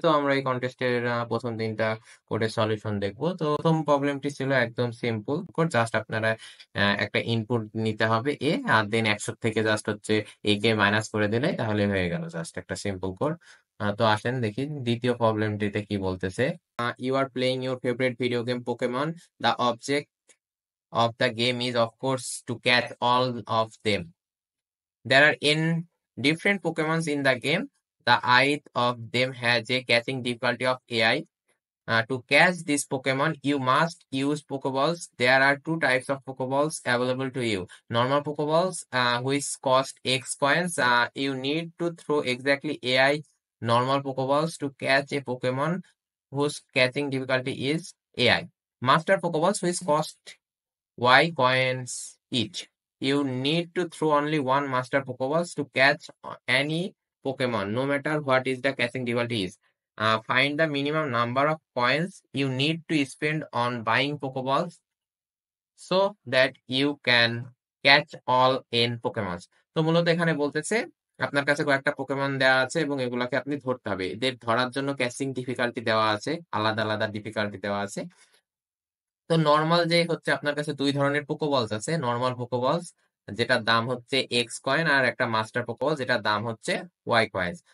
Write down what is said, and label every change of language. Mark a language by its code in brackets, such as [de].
[bn] তো আমরা এই কন্টেস্টের প্রথম তিনটা কোডের সলিউশন দেখব। তো প্রথম প্রবলেমটি ছিল একদম সিম্পল কোড, জাস্ট আপনারা একটা ইনপুট নিতে হবে এ, আর দেন 100 থেকে জাস্ট হচ্ছে এ কে মাইনাস করে দিলে তাহলে হয়ে গেল, জাস্ট একটা সিম্পল কোড। তো আসেন দেখি দ্বিতীয় প্রবলেমটিতে কি বলতেছে। [en] You are playing your favourite video game Pokemon, the object of the game is of course to catch all of them. There are n different Pokemons in the game. The eye of them has a catching difficulty of AI. To catch this Pokemon, you must use Pokeballs. There are two types of Pokeballs available to you. Normal Pokeballs, which cost X coins. You need to throw exactly AI normal Pokeballs to catch a Pokemon whose catching difficulty is AI. Master Pokeballs, which cost Y coins each. You need to throw only one master Pokeballs to catch any Pokemon, no matter what is the catching difficulty is. Find the minimum number of coins you need to spend on buying Pokeballs so that you can catch all in Pokemons. [bn] তো মূলত এখানে বলতেছে আপনার কাছে কয়েকটা Pokemon দেওয়া আছে এবং এগুলাকে আপনি ধরতে হবে। এদের ধরার জন্য ক্যাচিং ডিফিকাল্টি দেওয়া আছে, আলাদা আলাদা ডিফিকাল্টি দেওয়া আছে। তো নর্মাল যে হচ্ছে আপনার কাছে দুই ধরনের পোকোবলস আছে, নর্মাল পোকোবলস যেটার দাম হচ্ছে এক্স কয়েন, আর একটা মাস্টার পোকোবল যেটার দাম হচ্ছে ওয়াই কয়েন।